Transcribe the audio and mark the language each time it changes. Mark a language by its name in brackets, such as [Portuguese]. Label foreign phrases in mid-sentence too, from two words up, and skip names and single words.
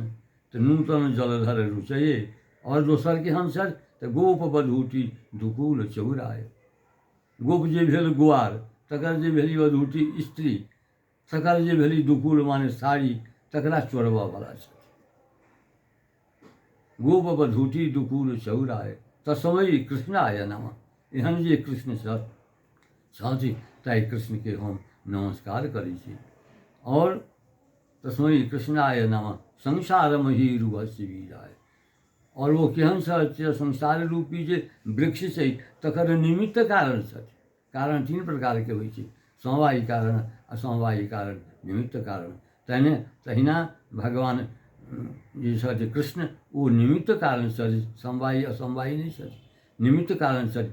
[Maithili] तऽ [Sanskrit] नूतन जलधर रुचये, [Maithili] और दोसर केहन छथि तऽ [Sanskrit] गोप बधूटी दुकूल चौराय। [Maithili] गोप जे भेल गुआर, तकर जे भेली बधूटी स्त्री, तकर जे भेली दुकूल माने साड़ी, तकरा चोरबऽवला छथि। [Sanskrit] गोप बधूटी दुकूल चौराय तस्मै कृष्णाय नमः। [Maithili] एहन जे कृष्ण छथि ताहि कृष्णके हम नमस्कार करै छी। [Sanskrit] और तस्मै कृष्णाय नमः संसारमयी रहस्य बीजाय। [Maithili] और वो केहन छथि, संसार रूपी जे वृक्ष छै तकर निमित्त कारण छथि। कारण तीन प्रकारके होइ छै, समवायी कारण, असमवायी कारण, निमित्त कारण। तहिना भगवान जे छथि कृष्ण ओ निमित्त कारण छथि, समवायी असमवायी नहि छथि, निमित्त कारण छथि।